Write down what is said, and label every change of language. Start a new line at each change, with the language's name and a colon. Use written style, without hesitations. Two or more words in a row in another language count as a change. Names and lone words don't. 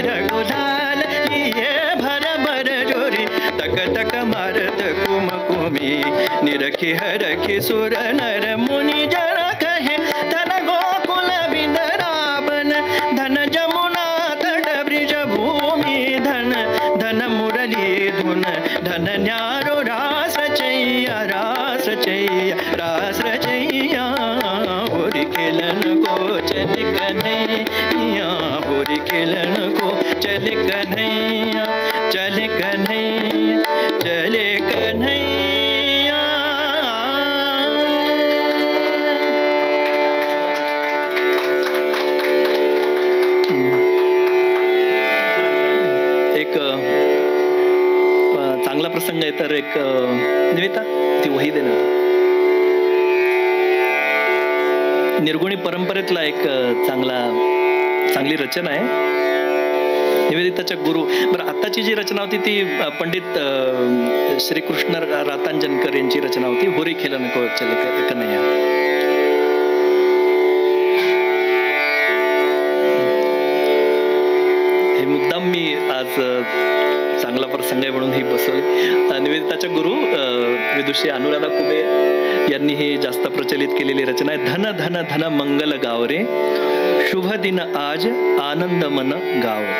Braj: गुलाल लिए भर भर जोरी तक तक मारत कुम कुमी निरखी हर किशोर नर मुनि जरा कहे धन गोकुल बिंदरावन धन जमुना तट ब्रिज भूमि धन धन मुरली धुन धन न्यारो रास रचैया रास रचैया होरी खेलन को चल कन्हैया होरी खेलन को चले कन्हैया चले कन्हैया चले कन्हैया।
Marathi: एक चांगला प्रसंग आहे तर एक निवेता ती वही दे ना. निर्गुणी परंपरेतला एक चांगली रचना आहे निवेदिताच्या गुरु. बरं, आताची जी रचना होती ती पंडित श्रीकृष्ण रातांजनकर यांची रचना होती,
Braj: होरी खेलन को चले कन्हैया.
Marathi: हे मुद्दाम मी आज चांगला प्रसंग आहे म्हणून ही बसवली. निवेदिताच्या गुरु विदुषी अनुराधा कुबे यांनी ही जास्त प्रचलित केलेली रचना आहे.
Braj: धन धन धन मंगल गाव रे, शुभ दिन आज आनंद मन गाव.